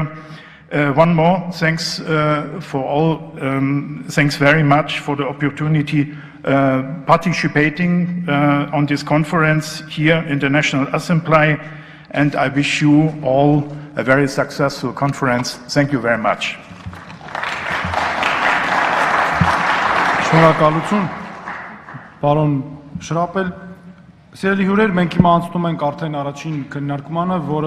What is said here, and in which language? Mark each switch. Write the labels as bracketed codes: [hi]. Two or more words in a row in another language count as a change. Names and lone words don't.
[en] One more, thanks for all, thanks very much for the opportunity participating on this conference here in the National Assembly, and I wish you all a very successful conference. Thank you very much. [hy] Շնորհակալություն, պարոն Շրապել։ Սիրելի հյուրեր, մենք հիմա անցնում ենք արդեն առաջին քննարկմանը, որը